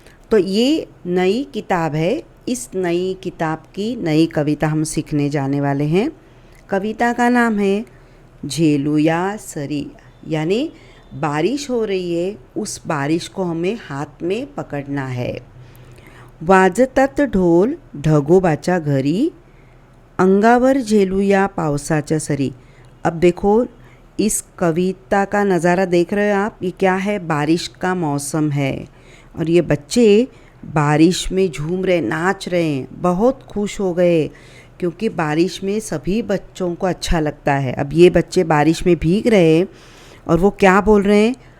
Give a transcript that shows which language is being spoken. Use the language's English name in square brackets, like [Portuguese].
[Hindi] तो ये नई किताब है। इस नई किताब की नई कविता हम सीखने जाने वाले हैं। कविता का नाम है झेलूया सरी, यानी बारिश हो रही है, उस बारिश को हमें हाथ में पकड़ना है। [Marathi] वाजतात ढोल ढगोबाच्या घरी, अंगावर झेलूया पावसाच्या सरी। [Hindi] अब देखो, इस कविता का नज़ारा देख रहे हो आप, ये क्या है? बारिश का मौसम है और ये बच्चे बारिश में झूम रहे, नाच रहे हैं, बहुत खुश हो गए क्योंकि बारिश में सभी बच्चों को अच्छा लगता है। अब ये बच्चे बारिश में भीग रहे हैं और वो क्या बोल रहे हैं?